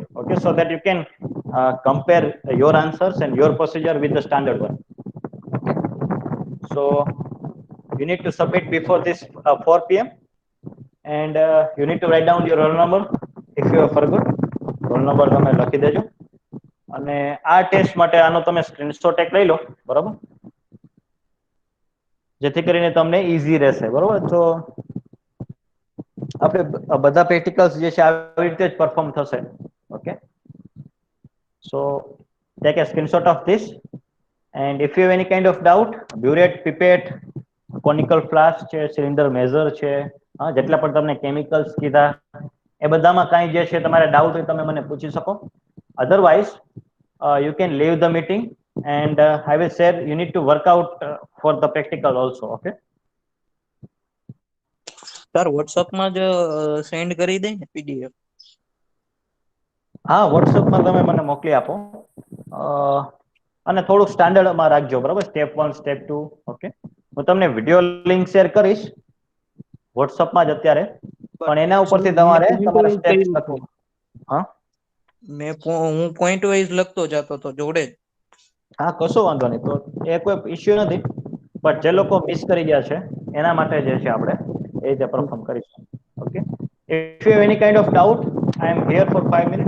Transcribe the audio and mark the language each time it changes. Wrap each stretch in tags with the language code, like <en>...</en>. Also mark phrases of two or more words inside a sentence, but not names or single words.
<en>Okay, so that you can compare your answers and your procedure with the standard one. Okay, so you need to submit before this 4 p.m. and you need to write down your roll number if you have forgot. Roll number</en> <gu>તમે લખી દેજો અને આ ટેસ્ટ માટે આનો તમે સ્ક્રીનશોટ એક લઈ લો, બરાબર, જેથી કરીને તમને ઈઝી રહેશે. બરાબર, તો આપણે બધા પ્રેક્ટિકલ્સ જે છે આવી રીતે જ પરફોર્મ થશે.</gu> <en>okay, so take a screenshot of this, and if you have any kind of doubt, burette, pipette, conical flask</en> <gu>છે,</gu> <en>cylinder measure</en> <gu>છે, જેટલા પણ તમને કેમિકલ્સ કીધા એ બધામાં કાંઈ જે છે તમારે ડાઉટ હોય તમે મને પૂછી શકો.</gu> <en>અધરવાઇઝ you can leave the meeting, and I will share, you need to work out for the practical also. Okay,</en> <gu>સર WhatsApp માં જ સેન્ડ કરી દે ને PDF. હા, WhatsApp માં તમે મને મોકલી આપો અને થોડુંક સ્ટાન્ડર્ડમાં રાખજો. બરાબર, સ્ટેપ 1 સ્ટેપ 2. ઓકે, હું તમને</gu> <en>video link share</en> <gu>કરીશ WhatsApp માં જ અત્યારે, પણ એના ઉપરથી તમારે તમારા સ્ટેપ્સ લખો. હા, હું પોઈન્ટ વાઇઝ લખતો જતો તો જોડે જ. હા, કશો વાંધો નહીં, તો એ કોઈ ઇશ્યુ નથી, બટ જે લોકો મિસ કરી ગયા છે એના માટે જે છે આપણે એ રીતે પરફોર્મ કરીશું. ઓકે,</gu> <en>if you have any kind of doubt, I am here for 5 minutes.</en>